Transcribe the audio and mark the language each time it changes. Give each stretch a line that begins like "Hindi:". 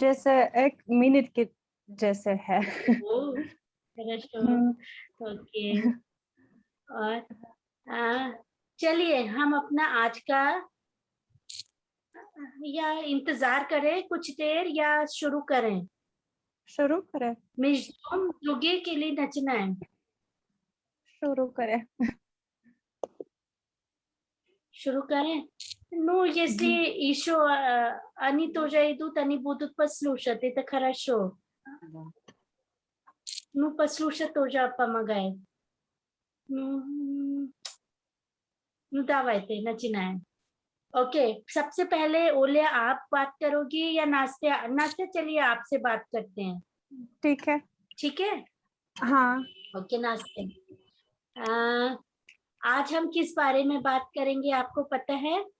Hindi: जैसे 1 मिनट के जैसे है।
Russian: ओह! хорошо, हम्म, ओके।
Hindi: और चलिए, हम अपना आज का या इंतजार करें कुछ देर या शुरू करें? शुरू करें।
Russian: Миждом другие или начинаем?
Hindi: शुरू करें। शुरू करें?
Russian: Ну, если еще они тоже идут, они будут послушать, это хорошо. Да. Ну, послушать тоже помогает. Ну, ну давайте, начинаем.
Hindi: ओके, सबसे पहले ओलिया आप बात करोगी या नास्तिया? नास्तिया, चलिए आपसे बात करते हैं। ठीक है। ठीक है? हाँ, ओके नास्तिया, आज हम किस बारे में बात करेंगे, आपको पता है?